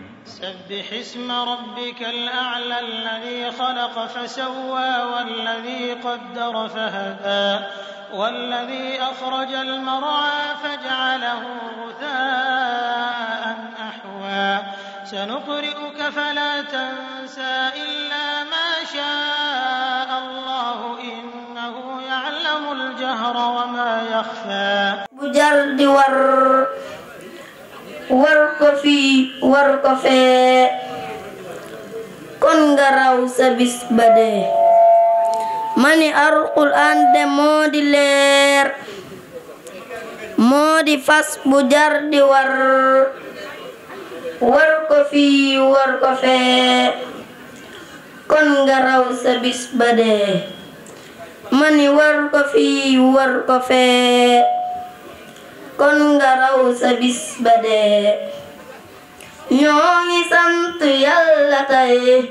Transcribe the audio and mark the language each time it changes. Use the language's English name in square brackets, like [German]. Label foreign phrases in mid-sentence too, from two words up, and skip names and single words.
[Arabic] سبح اسم ربك الأعلى الذي خلق فسوى والذي قدر فهدى والذي أخرج المرعى فجعله غثاء أحوى سنقرئك فلا تنسى إلا ما شاء الله إنه يعلم الجهر وما يخفى [Wolof] bujar di war ko fee kon nga raw sa bis ba dee mani Alxuraan de moo di leer moo di fas bu jar di war ko fii war ko fee kon nga raw sa bis ba dee mani war ko fii war ko fee kon nga raw sa bis ba dee ñoo ngi sant Yàlla tey